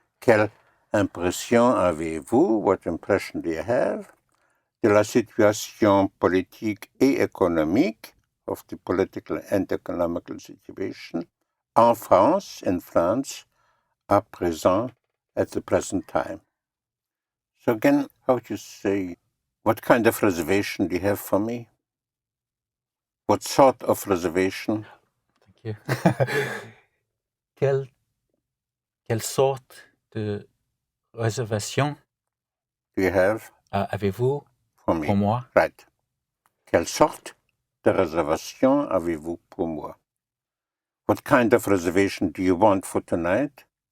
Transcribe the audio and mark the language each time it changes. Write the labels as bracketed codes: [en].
[fr] Quelle impression avez-vous? [en] What impression do you have? De la situation politique et économique, of the political and economical situation, en France, in France, à présent, at the present time. So again, how would you say, what kind of reservation do you have for me? What sort of reservation? Thank you. [fr] Quelle sorte de réservation [en] do you have [fr] avez-vous [en] for me? [fr] Pour moi? [en] Right. [fr] Quelle sorte de réservation avez-vous pour moi? [en] What kind of reservation do you want for tonight?